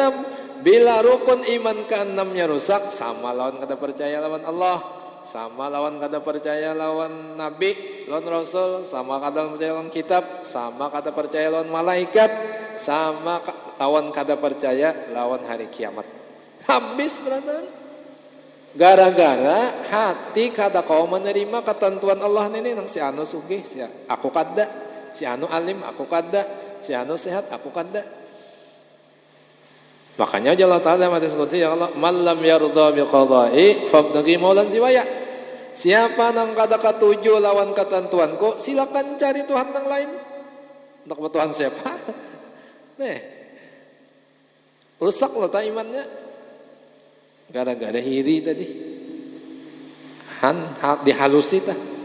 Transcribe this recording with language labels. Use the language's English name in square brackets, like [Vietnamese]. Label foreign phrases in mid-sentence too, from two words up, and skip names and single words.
[Banjar] Bila rukun iman ke-6-nya rusak, sama lawan kada percaya lawan Allah, sama lawan kada percaya lawan Nabi, lawan Rasul, sama kada percaya lawan kitab, sama kada percaya lawan malaikat, sama lawan kada percaya lawan hari kiamat. [Indonesian] Habis berarti. [Banjar] Gara-gara hati kada kau menerima ketentuan Allah ini, nang si anu sugih, si aku kada, si anu alim aku kada, si anu sehat aku kada. [Indonesian] Makanya Allah Ta'ala hadis qudsi, ya Allah, [Arabic] من لم يرض بقضائي فابتغ مولى سواي. [Banjar] Siapa nang kada katuju lawan ketentuanku, silakan cari Tuhan yang lain. [Indonesian] Untuk Tuhan siapa? Nih, rusak loh imannya. [Banjar] Gara-gara hiri tadi, dihalusi tah.